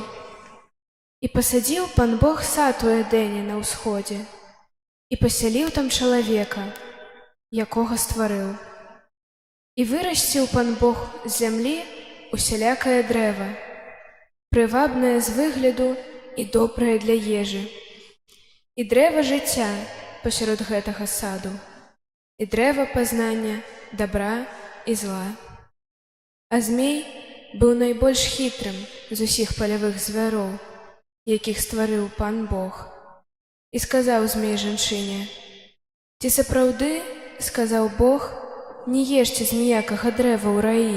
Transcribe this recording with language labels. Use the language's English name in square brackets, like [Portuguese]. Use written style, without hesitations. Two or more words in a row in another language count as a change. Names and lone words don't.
[Ukrainian] І посадив пан Бог сад у Едені на усході, і поселив там чоловіка, якого створив. І виростив пан Бог з землі усілякое древо, привабне з вигляду і добре для їжі, і древо життя посеред [Belarusian] гэтага саду, [Ukrainian] і древо познання добра і зла. [Belarusian] А змей быў найбольш хітрым з усіх палявых звяроў, якіх стварыў пан Бог. І сказаў змей жанчыне: «Ці сапраўды, сказаў Бог, не ешце з ніякага дрэва ў раі?»